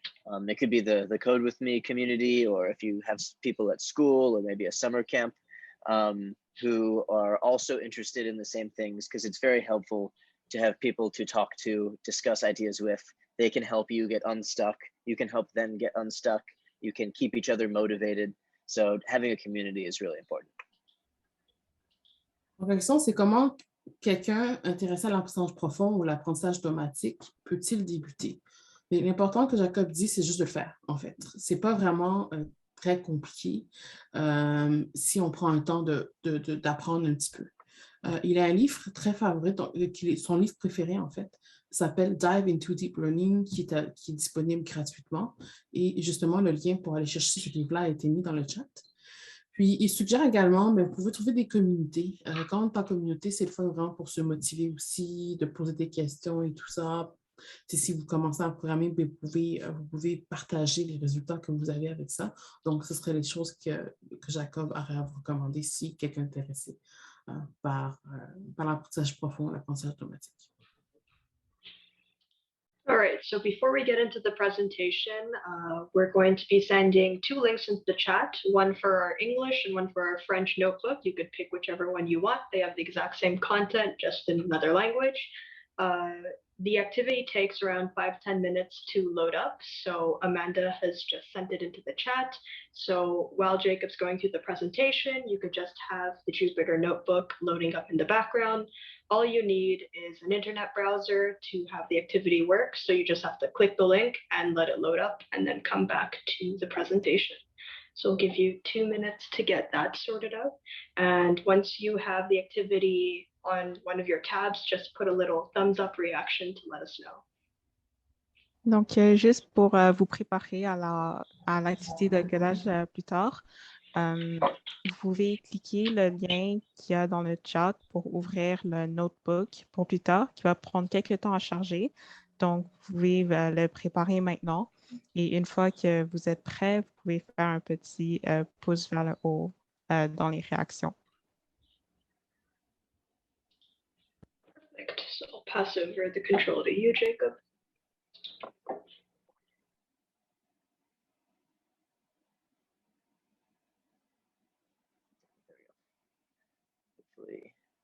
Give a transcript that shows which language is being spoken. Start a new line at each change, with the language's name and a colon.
English: It could be the Code With Me community, or if you have people at school or maybe a summer camp who are also interested in the same things, because it's very helpful to have people to talk to, discuss ideas with. They can help you get unstuck. You can help them get unstuck. You can keep each other motivated. So having a community is really important.
French: La question, c'est comment quelqu'un intéressé à l'apprentissage profond ou l'apprentissage automatique peut-il débuter? Mais l'important que Jacob dit, c'est juste de le faire, en fait. Ce n'est pas vraiment très compliqué si on prend un temps d'apprendre un petit peu. Il a un livre très favori, son livre préféré, en fait, s'appelle Dive into Deep Learning, qui est disponible gratuitement. Et justement, le lien pour aller chercher ce livre-là a été mis dans le chat. Puis, il suggère également, mais vous pouvez trouver des communautés. Quand on est en communauté, c'est le fun vraiment pour se motiver aussi, de poser des questions et tout ça. Si vous commencez à programmer, vous pouvez partager les résultats que vous avez avec ça. Donc, ce seraient les choses que Jacob aurait à vous recommander si quelqu'un est intéressé par l'apprentissage profond, l'apprentissage automatique.
English: All right, so before we get into the presentation, we're going to be sending 2 links into the chat, one for our English and one for our French notebook. You could pick whichever one you want. They have the exact same content, just in another language. The activity takes around 5-10 minutes to load up. So Amanda has just sent it into the chat. So while Jacob's going through the presentation, you could just have the Jupyter notebook loading up in the background. All you need is an internet browser to have the activity work. So you just have to click the link and let it load up and then come back to the presentation. So we'll give you 2 minutes to get that sorted out. And once you have the activity on one of your tabs, just put a little thumbs up reaction to let us know.
French: Donc, juste pour vous préparer à l'activité de codage plus tard, Vous pouvez cliquer le lien qu'il y a dans le chat pour ouvrir le notebook pour plus tard, qui va prendre quelques temps à charger. Donc, vous pouvez le préparer maintenant. Et une fois que vous êtes prêt, vous pouvez faire un petit pouce vers le haut dans les réactions.
English: Perfect. So I'll pass over the control to you, Jacob. Hopefully.